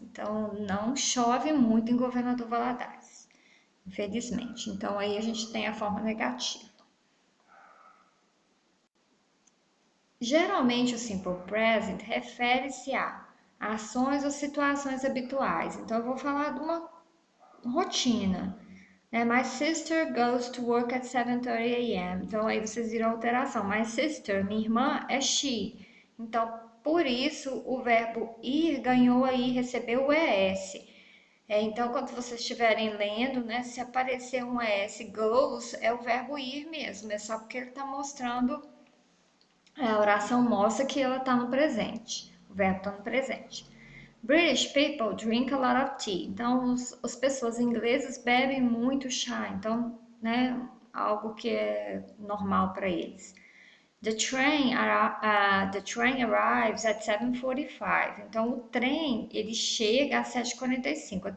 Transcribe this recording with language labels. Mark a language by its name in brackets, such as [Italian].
[Portuguese] Então, não chove muito em Governador Valadares, infelizmente. Então, aí a gente tem a forma negativa. Geralmente, o simple present refere-se a ações ou situações habituais. Então, eu vou falar de uma rotina. [English] My sister goes to work at 7:30 a.m. [Portuguese] Então, aí vocês viram a alteração. [English] My sister, [Portuguese] minha irmã, é she. Então, por isso, o verbo ir ganhou aí, recebeu o ES. Então, quando vocês estiverem lendo, né, se aparecer um ES goes, é o verbo ir mesmo. É só porque ele está mostrando, a oração mostra que ela está no presente. O verbo está no presente. [English] British people drink a lot of tea. [Portuguese] Então, as pessoas inglesas bebem muito chá. Então, né, algo que é normal para eles. [English] The train arrives at 7:45. [Portuguese] Então, o trem, ele chega às 7:45.